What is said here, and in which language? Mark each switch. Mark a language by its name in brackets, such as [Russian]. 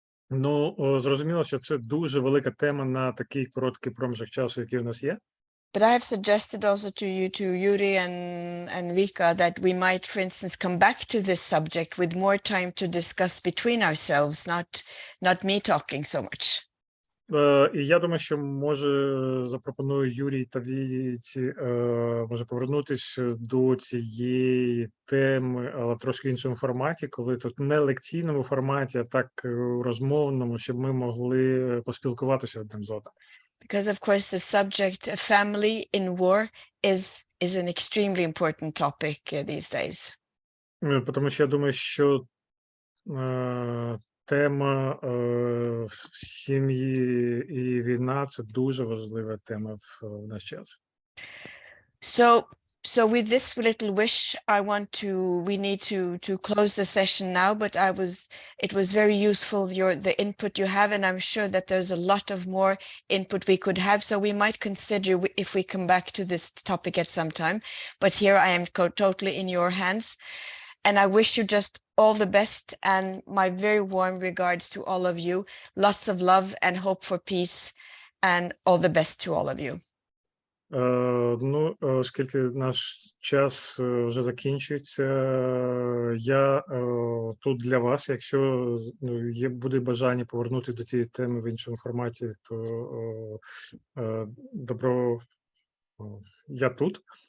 [Ukrainian] Ну, зрозуміло, що це дуже велика тема на такий короткий проміжок часу, який у нас є. [English] But I have suggested also to you, to Yuri and Vika, that we might, for instance, come back to this subject with more time to discuss between ourselves, not me talking so much. [Ukrainian] І я думаю, що може запропоную Юрій та Віці, може повернутися до цієї теми, але трошки іншому форматі, коли тут не лекційному форматі, а так розмовному, щоб ми могли поспілкуватися одним з одним. [English] Because of course the subject of family in war is an extremely important topic these days. [Ukrainian] Тому що я думаю, що тема сім'ї і війна – це дуже важлива тема в наш час. [English] So with this little wish, we need to close the session now, but it was very useful, the input you have, and I'm sure that there's a lot of more input we could have, so we might consider if we come back to this topic at some time, but here I am totally in your hands, and I wish you just all the best and my very warm regards to all of you, lots of love and hope for peace, and all the best to all of you. [Ukrainian] Ну, оскільки наш час вже закінчується, я тут для вас. Якщо буде бажання повернутися до цієї теми в іншому форматі, то добро, я тут.